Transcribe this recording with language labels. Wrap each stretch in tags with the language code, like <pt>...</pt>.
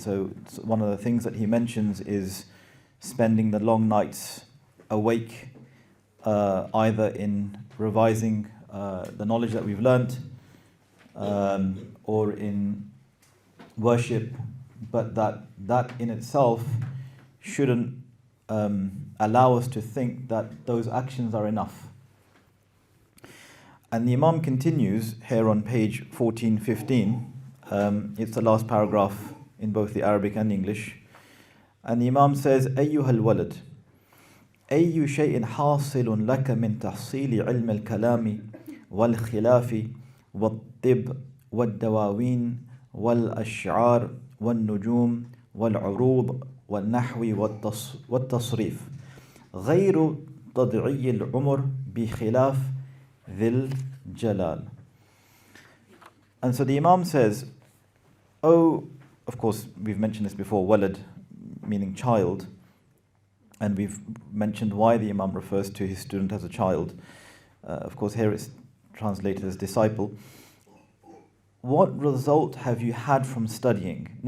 <en>So one of the things that he mentions is spending the long nights awake, either in revising the knowledge that we've learnt, or in worship, but that in itself shouldn't allow us to think that those actions are enough. And the Imam continues here on page 1415. It's the last paragraph in both the Arabic and English. And the Imam says,</en> <ar>أيها الولد أي شيء حاصل لك من تحصيل علم الكلام والخلاف والطب والدواوين والأشعار والنجوم والعروض والنحو والتصريف غير تضييع العمر بخلاف ذي الجلال.</ar> <en>And so the Imam says, of course we've mentioned this before, walad meaning child, and we've mentioned why the Imam refers to his student as a child. Of course here it's translated as disciple. What result have you had from studying?</en>